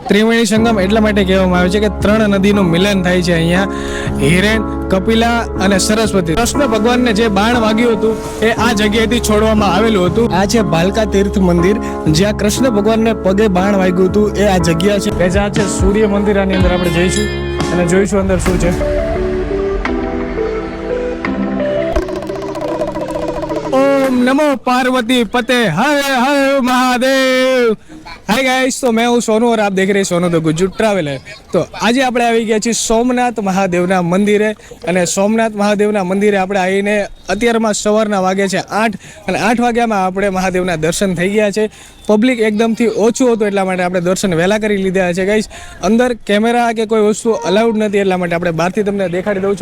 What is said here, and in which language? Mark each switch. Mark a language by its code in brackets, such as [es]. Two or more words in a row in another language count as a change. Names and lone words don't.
[gu] ત્રિવેણી સંગમ એટલા માટે કહેવામાં આવે છે કે ત્રણ નદીનું મિલન થાય છે અહીંયા, હિરેન, કપિલા અને સરસ્વતી. કૃષ્ણ ભગવાનને જે બાણ વાગ્યું હતું એ આ જગ્યાએથી છોડવામાં આવેલું હતું. આ છે ભાલકા તીર્થ મંદિર, જ્યાં કૃષ્ણ ભગવાનને પગે બાણ વાગ્યું હતું એ આ જગ્યા છે. કે જ્યાં છે સૂર્ય મંદિર. આની અંદર આપણે જઈશું અને જોઈશું અંદર શું છે. [sa] ओम नमो पार्वती पते हर हर महादेव। [en] hi guys, [hi] तो मैं हूँ सोनू और आप देख रहे हैं सोनू द गुजरात ट्रैवलर। तो आज [gu] આપણે આવી ગયા છીએ સોમનાથ મહાદેવના મંદિરે, અને સોમનાથ મહાદેવના મંદિરે આપણે આવીને અત્યારમાં સવારના વાગે છે 8 અને 8 વાગ્યામાં આપણે મહાદેવના દર્શન થઈ ગયા છે. પબ્લિક એકદમથી ઓછું હતું એટલા માટે આપણે દર્શન વહેલા કરી લીધા છે ગાઈસ. અંદર કેમેરા કે કોઈ વસ્તુ અલાઉડ નથી એટલા માટે આપણે બહારથી તમને દેખાડી દઉં છું.